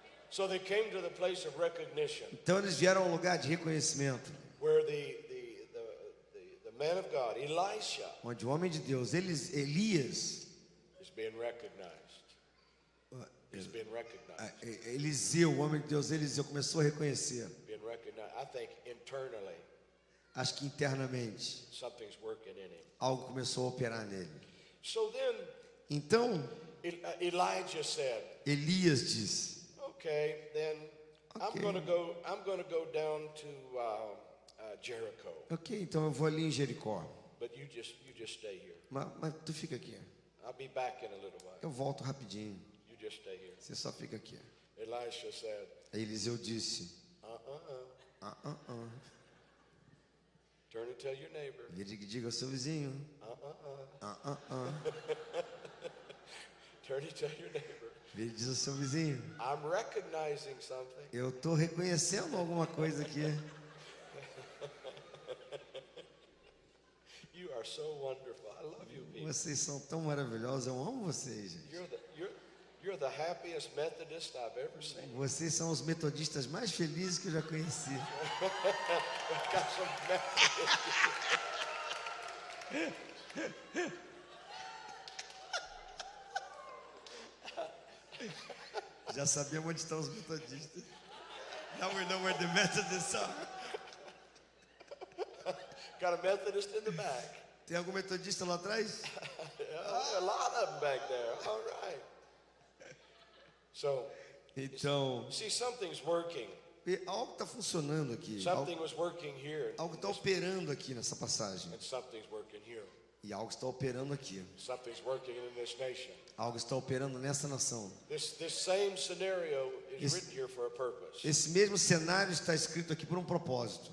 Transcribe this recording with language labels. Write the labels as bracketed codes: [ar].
[en] So they came to the place of recognition [pt] Então eles vieram a um lugar de reconhecimento, [en] where the man of God, Elisha, [pt] onde o homem de Deus, Elias, [en] is being recognized. He's being recognized. [pt] Eliseu, o homem de Deus, Eliseu começou a reconhecer. [en] Being recognized. I think internally [pt] Acho que internamente [en] something's working in him. [pt] algo começou a operar nele. [en] So then [pt] Então [en] Elijah said, [pt] Elias disse: [en] "Okay, then I'm [pt] Okay. [en] going to go down to Jericho. [pt] Ok, então eu vou ali em Jericó. [en] But you just stay here. [pt] Mas tu fica aqui. [en] I'll be back in a little while. [pt] Eu volto rapidinho. [en] You just stay here. [pt] Você só fica aqui. [en] Elisha said, [pt] Aí Eliseu disse: [en] Turn and tell your neighbor. [pt] Diga ao seu vizinho. [en] Turn and tell your neighbor. [pt] Ele diz ao seu vizinho: [en] I'm recognizing something. [pt] eu estou reconhecendo alguma coisa aqui. [en] You are so wonderful. I love you people. [pt] Vocês são tão maravilhosos. Eu amo vocês, gente. [en] You're the happiest Methodist I've ever seen. [pt] Vocês são os metodistas mais felizes que eu já conheci. [en] Got some [pt] Já sabemos onde estão os metodistas. [en] Now we know where the Methodists are. Got a Methodist in the back. [pt] Tem algum metodista lá atrás? [en] A lot of them back there. All right. So, [pt] Então, [en] see, something's working. [pt] algo está funcionando aqui. [en] Something was working here. [pt] Algo está operando aqui nessa passagem. [en] And something's working here. [pt] E algo está operando aqui. [en] Something's working in this nation. [pt] Algo está operando nessa nação. [en] This same scenario is written here for a purpose. [pt] Esse mesmo cenário está escrito aqui por um propósito.